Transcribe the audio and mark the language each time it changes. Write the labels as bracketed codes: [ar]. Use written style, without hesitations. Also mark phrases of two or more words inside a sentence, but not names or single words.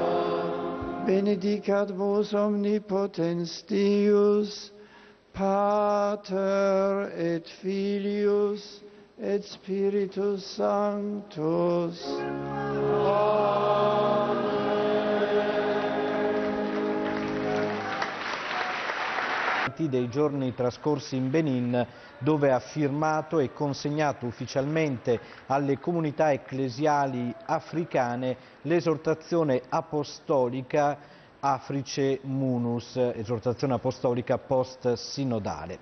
[la] benedicat vos omnipotens Deus, Pater et Filius et Spiritus Sanctus. [it] Dei giorni trascorsi in Benin, dove ha firmato e consegnato ufficialmente alle comunità ecclesiali africane l'esortazione apostolica Africe Munus, esortazione apostolica post-sinodale.